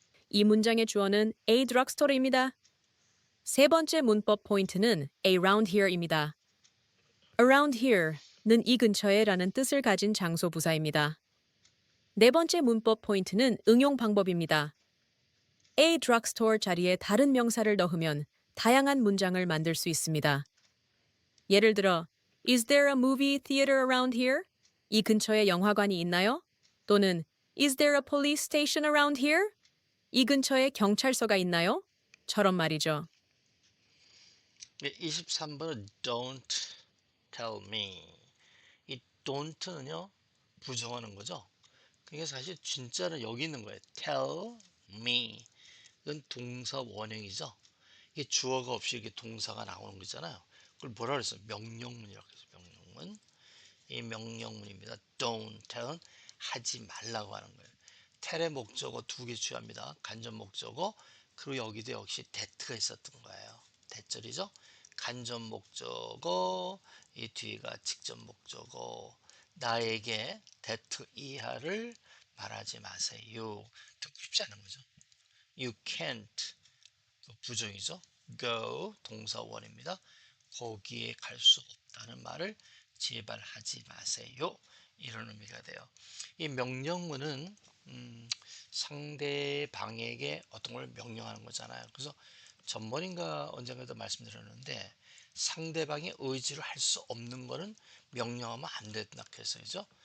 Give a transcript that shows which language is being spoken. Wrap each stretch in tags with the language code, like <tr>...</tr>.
<ko>이 문장의 주어는 a drugstore입니다. 세 번째 문법 포인트는 around here입니다. around here는 이 근처에 라는 뜻을 가진 장소 부사입니다. 네 번째 문법 포인트는 응용 방법입니다. a drugstore 자리에 다른 명사를 넣으면 다양한 문장을 만들 수 있습니다. 예를 들어,</ko> <en>Is there a movie theater around here?</en> <ko>이 근처에 영화관이 있나요? 또는</ko> <en>Is there a police station around here?</en> <ko>이 근처에 경찰서가 있나요? 처럼 말이죠. 23번은</ko> <en>don't tell me.</en> <ko>이 don't는요 부정하는 거죠. 그게 사실 진짜는 여기 있는 거예요. tell me. 이건 동사 원형이죠. 이게 주어가 없이 이렇게 동사가 나오는 거잖아요. 그걸 뭐라 그랬어요? 명령문이라고 해서 명령문. 이 명령문입니다. don't tell은 하지 말라고 하는 거예요. tell의 목적어 두 개 취합니다. 간접 목적어 그리고 여기도 역시 that가 있었던 거예요. that절이죠. 간접 목적어 이 뒤가 직접 목적어 나에게 that 이하를 말하지 마세요. 듣고 싶지 않은 거죠.</ko> <en>You can't</en> <ko>부정이죠. go 동사원입니다. 거기에 갈 수 없다는 말을 제발 하지 마세요. 이런 의미가 돼요. 이 명령문은 상대방에게 어떤 걸 명령하는 거잖아요. 그래서 전번인가 언젠가도 말씀드렸는데 상대방의 의지를 할 수 없는 거는 명령하면 안 된다 해서죠.</ko>